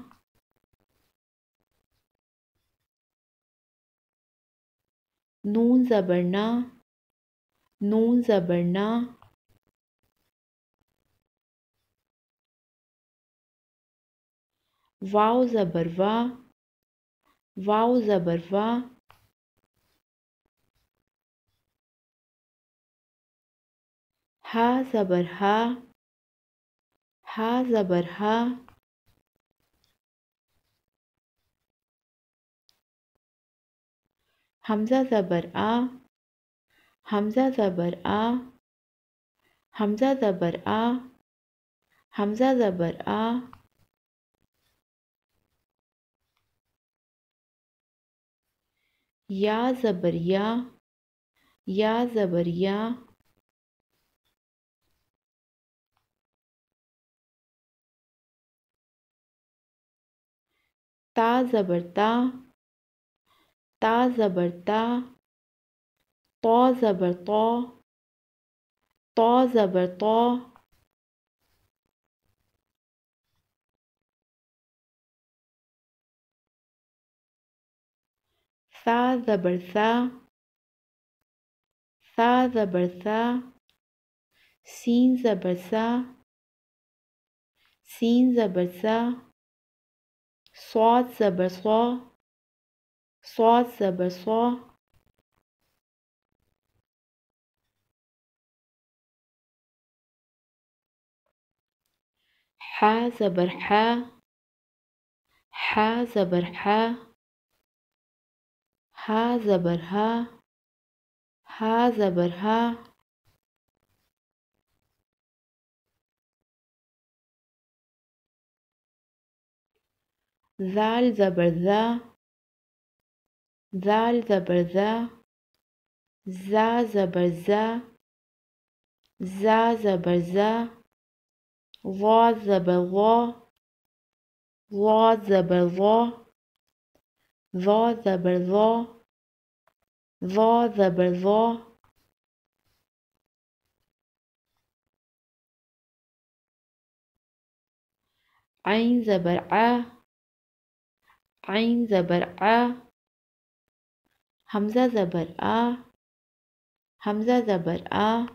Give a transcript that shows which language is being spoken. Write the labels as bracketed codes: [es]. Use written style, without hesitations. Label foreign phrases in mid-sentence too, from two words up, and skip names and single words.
[ur] نون زبر نا، نون زبر نا. واؤ زبر وا، واؤ زبر وا. ہا زبر ہا، ہا زبر ہا. ہمزہ زبر آ، ہمزہ زبر آ، ہمزہ زبر آ، ہمزہ زبر آ. یا زبر یا، یا زبر یا. تا زبر تا، تا زبر تا. طو زبر طو، طو زبر طو. ثا زبر ثا، ثا زبر ثا. سین زبر سا، سین زبر سا. صواد زبر صوا، صواد زبر صوا. حا زبر حا، حا زبر حا. حا زبر حا، حا زبر حا. ذال زبر ذا، ذال زبر ذا. ظا زبر ظا، ظا زبر ظا. وا زبر وا، وا زبر وا. وا زبر وا، وا زبر وا. عین زبر آ، عین زبر آ. ہمزہ زبر آ، ہمزہ زبر آ.